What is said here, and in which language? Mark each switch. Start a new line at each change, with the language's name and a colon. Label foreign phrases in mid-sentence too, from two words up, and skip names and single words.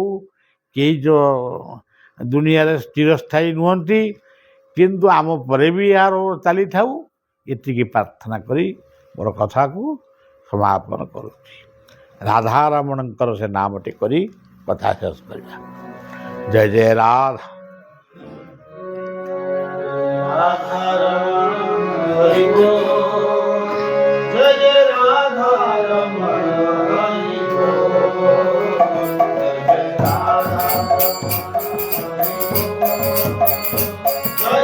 Odia: କେହି ଯେଉଁ ଦୁନିଆରେ ଚିରସ୍ଥାୟୀ ନୁହନ୍ତି, କିନ୍ତୁ ଆମ ପରେ ବି ଏହାର ଚାଲିଥାଉ, ଏତିକି ପ୍ରାର୍ଥନା କରି ମୋର କଥାକୁ ସମାପନ କରୁଛି। ରାଧାରମଣଙ୍କର ସେ ନାମଟି କରି କଥା ଶେଷ କରିବା। ଜୟ ଜୟ ରାଧା।
Hindi: जय जय राधा रमण हरि बोल। जय जय राधा रमण हरि बोल।